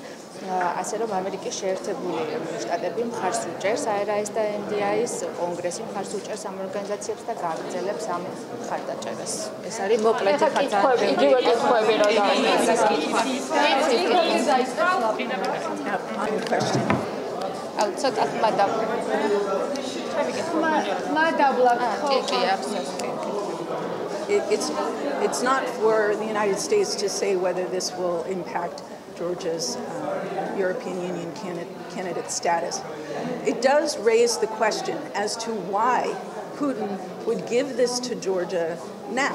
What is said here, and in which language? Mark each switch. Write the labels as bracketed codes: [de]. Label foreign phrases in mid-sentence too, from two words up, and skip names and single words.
[ka] ასე რომ ამერიკის შეერთებული შტატები მხარს უჭერს ARIS და NDI-ის კონგრესი მხარს უჭერს ამ ორგანიზაციებს და გააგრძელებს ამ მხარდაჭერას. ეს არის მოკლედ იგივე კითხვები რა ცოტა [en] It's not for the United States to say whether this will impact Georgia's European Union candidate status. It does raise the question as to why Putin would give this to Georgia now.